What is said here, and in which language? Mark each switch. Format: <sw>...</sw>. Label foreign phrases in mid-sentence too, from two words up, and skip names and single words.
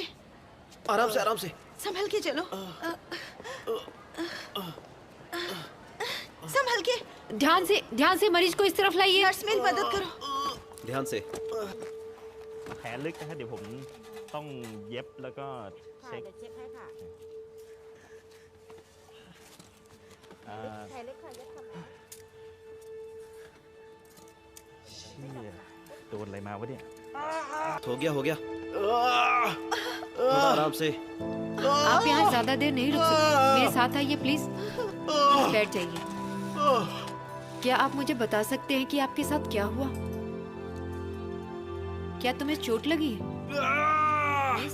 <hi>आराम से, आराम से, संभल के चलो, संभल के, ध्यान से मरीज को इस तरफ लाइए। नर्स मेरी मदद करो। ध्यान से।</hi> <th>แผลลึกนะฮะเดี๋ยวผมต้องเย็บแล้วก็ ค่ะ เช็ค เดี๋ยวเช็คให้ค่ะ อ่า แผลเล็กค่ะเย็บทำนะ เชี่ยโดนอะไรมาวะเนี่ย</th> <hi>हो गया थोड़ा आराम से। आप यहाँ ज्यादा देर नहीं रुक सकते, मेरे साथ आइए प्लीज। बैठ जाइए। क्या आप मुझे बता सकते हैं कि आपके साथ क्या हुआ? क्या तुम्हें चोट लगी है? Please?</hi>